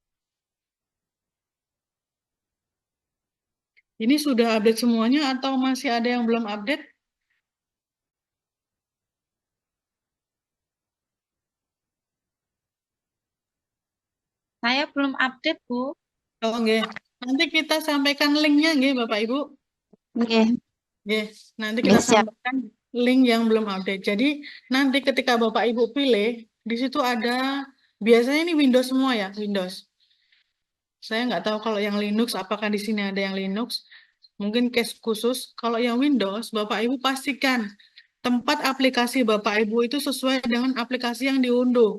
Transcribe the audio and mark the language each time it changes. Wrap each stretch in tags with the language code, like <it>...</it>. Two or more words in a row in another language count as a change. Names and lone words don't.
<id>Ini sudah update semuanya atau masih ada yang belum update? Saya belum update, Bu. Oh, nggih. Nanti kita sampaikan linknya, nggih, Bapak Ibu. Nggih. Nggih, nanti kita Nggih, siap. sampaikan link yang belum update. Jadi nanti ketika Bapak Ibu pilih, di situ ada, biasanya ini Windows semua ya, Windows. Saya nggak tahu kalau yang Linux, apakah di sini ada yang Linux. Mungkin case khusus. Kalau yang Windows, Bapak Ibu pastikan tempat aplikasi Bapak Ibu itu sesuai dengan aplikasi yang diunduh.</id>